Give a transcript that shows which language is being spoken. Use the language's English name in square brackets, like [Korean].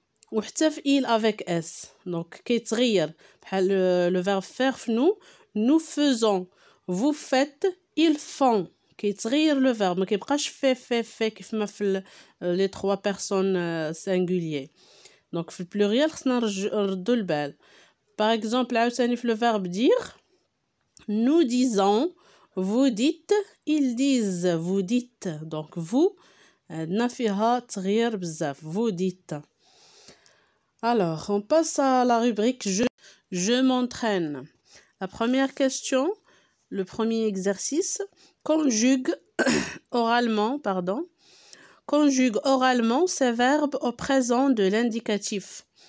[French] Ou il avec S. Donc, [Arabic] كيتغير بحال [French] le verbe faire, nous faisons, vous faites, ils font. [Arabic] كيتغير le verbe, ما كيبقاش fait كيف ما في les 3 personnes singuliers. Donc, في pluriel خصنا نردو البال. [French] Par exemple, عاوتاني في le verbe dire, nous disons, vous dites, ils disent, vous dites. [Arabic] Donc, vous, عندنا فيها تغيير بزاف. [French] Vous dites. Alors, on passe à la rubrique je m'entraîne. La première question, le premier exercice, conjugue oralement ces verbes au présent de l'indicatif.